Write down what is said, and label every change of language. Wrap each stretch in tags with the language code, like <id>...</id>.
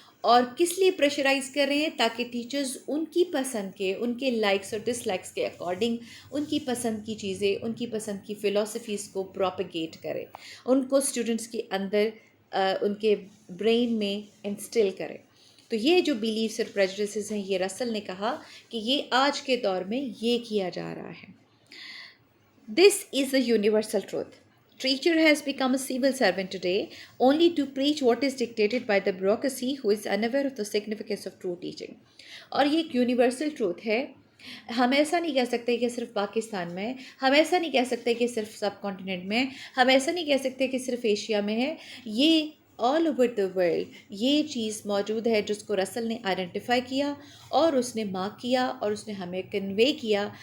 <ur>اور کس لیے پریشرائز کر رہے ہیں؟ تاکہ ٹیچرز ان کی پسند کے، ان کے لائکس اور ڈس لائکس کے اکارڈنگ ان کی پسند کی چیزیں، ان کی پسند کی فلاسفیز کو پروپیگیٹ کرے، ان کو اسٹوڈنٹس کے اندر ان کے برین میں انسٹل کرے. تو یہ جو بیلیفس اور پریجڈسز ہیں، یہ رسل نے کہا کہ یہ آج کے دور میں یہ کیا جا رہا ہے.</ur> <en>This is a universal truth. Teacher has become a civil servant today only to preach what is dictated by the bureaucracy who is unaware of the significance of true teaching.</en> <ur>اور یہ ایک یونیورسل ٹروتھ ہے. ہم ایسا نہیں کہہ سکتے کہ صرف پاکستان میں، ہم ایسا نہیں کہہ سکتے کہ صرف سب کانٹیننٹ میں، ہم ایسا نہیں کہہ سکتے کہ صرف ایشیا میں ہے. یہ</ur> <en>all over the world</en> <ur>یہ چیز موجود ہے جس کو رسل نے آئیڈینٹیفائی کیا اور اس نے مارک کیا اور اس نے ہمیں کنوے کیا.</ur>